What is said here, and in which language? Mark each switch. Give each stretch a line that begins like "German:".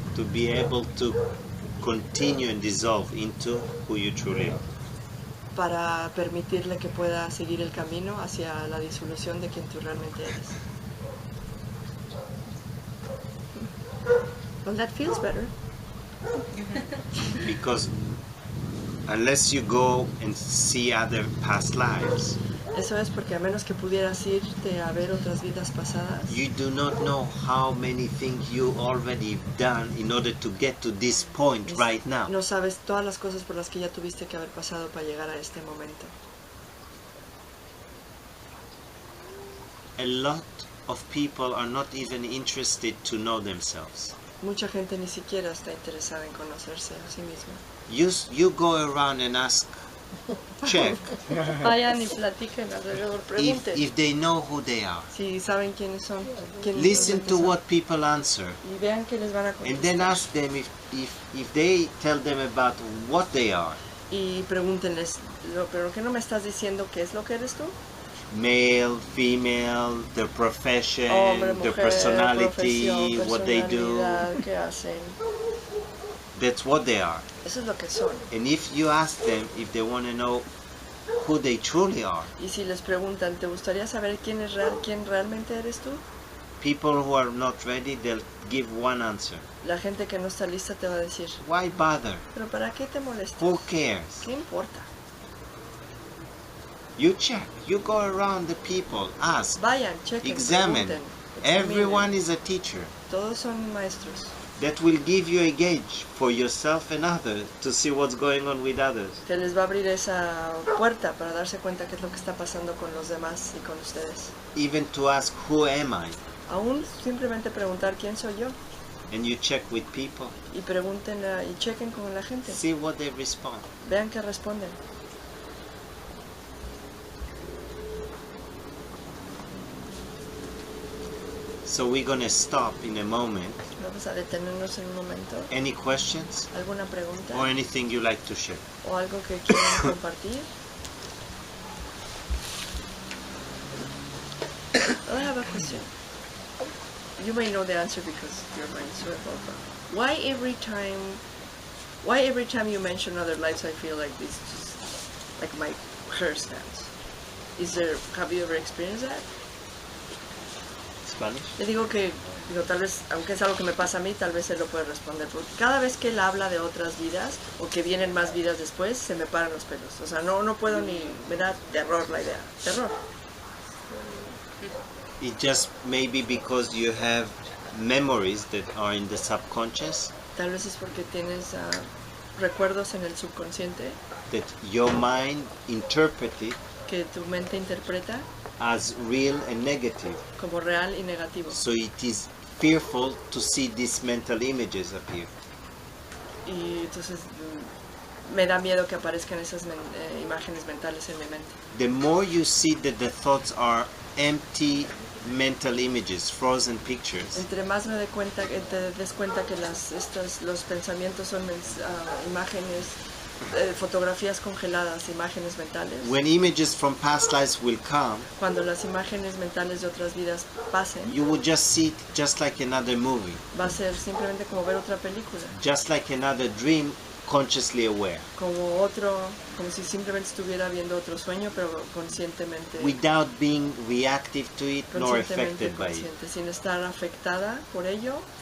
English: to be able to continue and dissolve into who you truly are.
Spanish: Para permitirle que pueda seguir el camino hacia la disolución de quien tú realmente eres.
English: Well, that feels better. Because unless you go and see other past lives,
Spanish: Eso es porque a menos que pudieras irte a ver otras vidas pasadas,
English: you do not know how many things you already done in order to get to this point right now.
Spanish: no sabes todas las cosas por las que ya tuviste que haber pasado para llegar a este momento.
English: A lot of people are not even interested to know themselves.
Spanish: Mucha gente ni siquiera está interesada en conocerse a sí misma.
English: You go around and ask, check
Spanish: Vayan y platiquen alrededor, pregunten
English: if they know who they are.
Spanish: si saben quiénes son. quiénes
English: Listen
Spanish: realmente
English: to
Spanish: son.
English: what people answer,
Spanish: Y vean qué les van a
English: and then
Spanish: contestar.
English: ask them if they tell them about what they are.
Spanish: Y pregúntenles, ¿pero qué no me estás diciendo qué es lo que eres tú?
English: Male, female, their profession,
Spanish: Hombre,
English: their
Spanish: mujer,
English: personality,
Spanish: profesión,
English: what they do.
Spanish: personalidad, qué hacen.
English: That's what they are.
Spanish: Eso es lo que son.
English: And if you ask them if they want to know who they truly are,
Spanish: Y si les preguntan, ¿te gustaría saber quién realmente eres tú?
English: people who are not ready, they'll give one answer.
Spanish: La gente que no está lista te va a decir,
English: Why bother?
Spanish: ¿pero para qué te molestas?
English: Who cares?
Spanish: ¿Qué importa?
English: You check. You go around the people, ask,
Spanish: Vayan, chequen,
English: examine.
Spanish: pregunten,
English: Everyone
Spanish: examinen.
English: is a teacher.
Spanish: Todos son maestros.
English: That will give you a gauge for yourself and others to see what's going on with others.
Spanish: Que les va a abrir esa puerta para darse cuenta qué es lo que está pasando con los demás y con ustedes.
English: Even to ask, who am I?
Spanish: Aún simplemente preguntar quién soy yo.
English: And you check with people.
Spanish: Y pregunten y chequen con la gente.
English: See what they respond.
Spanish: Vean qué responden.
English: So we're going to stop in a moment.
Spanish: Vamos a detenernos en un momento.
English: Any questions
Spanish: ¿Alguna pregunta?
English: or anything you like to share?
Spanish: ¿O algo que quieran compartir?
English: I have a question. You may know the answer because your mind is so evolved. Why every time you mention other lives, I feel like this, just like my hair stands? Have you ever experienced that? Spanish?
Spanish: Le digo que, tal vez, aunque es algo que me pasa a mí, tal vez él lo puede responder. Porque cada vez que él habla de otras vidas, o que vienen más vidas después, se me paran los pelos. O sea, no puedo ni, me da terror la idea. Terror.
English: It just maybe because you have memories that are in the subconscious,
Spanish: Tal vez es porque tienes recuerdos en el subconsciente
English: that your mind interpreted
Spanish: que tu mente interpreta
English: as real and negative.
Spanish: como real y negativo.
English: So it is fearful to see these mental images appear.
Spanish: Y entonces me da miedo que aparezcan esas imágenes mentales en mi mente.
English: The more you see that the thoughts are empty mental images, frozen pictures,
Spanish: Entre más me te des cuenta que los pensamientos son imágenes, fotografías congeladas, imágenes mentales.
English: when images from past lives will come,
Spanish: Cuando las imágenes mentales de otras vidas pasen,
English: you will just see it just like another movie,
Spanish: va a ser simplemente como ver otra película,
English: just like another dream, consciously aware,
Spanish: como si simplemente estuviera viendo otro sueño, pero conscientemente,
English: without being reactive to it nor
Spanish: conscientemente
English: affected by it.
Spanish: consciente, sin estar afectada por ello,